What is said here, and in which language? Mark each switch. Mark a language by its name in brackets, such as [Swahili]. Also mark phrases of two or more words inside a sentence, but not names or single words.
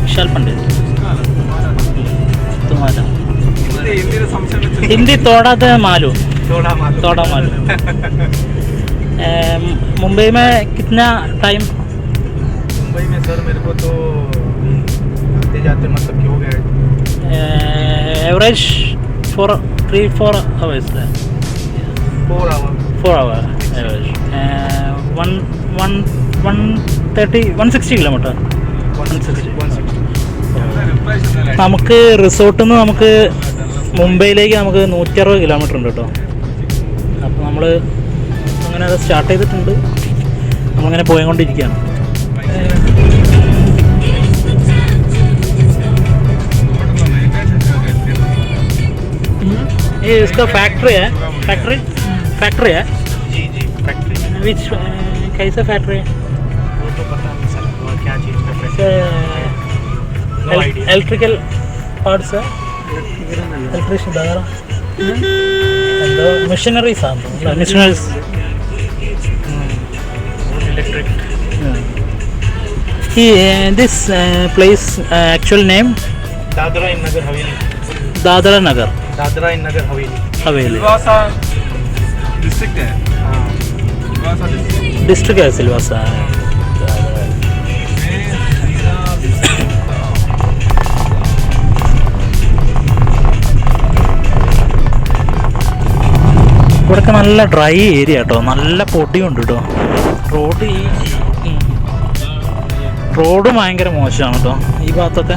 [Hindi] तुम्हारा हिंदी थोड़ा तो मालूम. मुंबई में कितना टाइम? मुंबई में सर मेरे को तो आते जाते मतलब क्यों गए [English] एवरेज 3-4 hours. 4 hours average. 160 കിലോമീറ്റർ. [Malayalam] നമുക്ക് റിസോർട്ടിൽ നിന്ന് നമുക്ക് മുംബൈയിലേക്ക് നമുക്ക് 160 കിലോമീറ്റർ ഉണ്ട് കേട്ടോ. അപ്പോൾ നമ്മൾ അങ്ങനെ അത് സ്റ്റാർട്ട് ചെയ്തിട്ടുണ്ട്. നമ്മളിങ്ങനെ പോയിക്കൊണ്ടിരിക്കുകയാണ്. [Hindi] ये इसका फैक्ट्री है. फैक्ट्री है जी फैक्ट्री. विच कैसा फैक्ट्री है? वो तो पता नहीं सर क्या चीज़ का फैक्ट्री. [English] electrical parts [Hindi] है. इलेक्ट्रिशियन दादा मशीनरीज ആണ്. മഷീനറീസ് इलेक्ट्रिक. [English] This place actual name? [Hindi] दादरा इन नगर हवेली. दादरा नगर हवेली. सिलवासा डिस्ट्रिक्ट है. डिस्ट्रिक्ट है सिलवासा. [Malayalam] ഇവിടെയൊക്കെ നല്ല [English] dry area [Malayalam] കേട്ടോ. നല്ല പൊടിയുണ്ട് കേട്ടോ. റോഡ് ഭയങ്കര മോശമാണ് കേട്ടോ ഈ ഭാഗത്തൊക്കെ.